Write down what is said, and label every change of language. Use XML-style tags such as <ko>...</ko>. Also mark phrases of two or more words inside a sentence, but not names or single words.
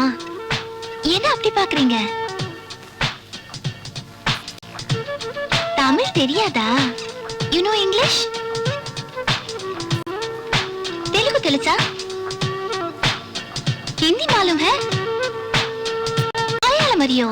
<ta>என்ன அப்படி பாக்குறீங்க? தமிழ் தெரியாதா?</ta> <en>You know English?</en> <te>तेलुगु తెలుసా?</te> <hi>हिंदी मालूम है? मलयालम मरियो?</hi>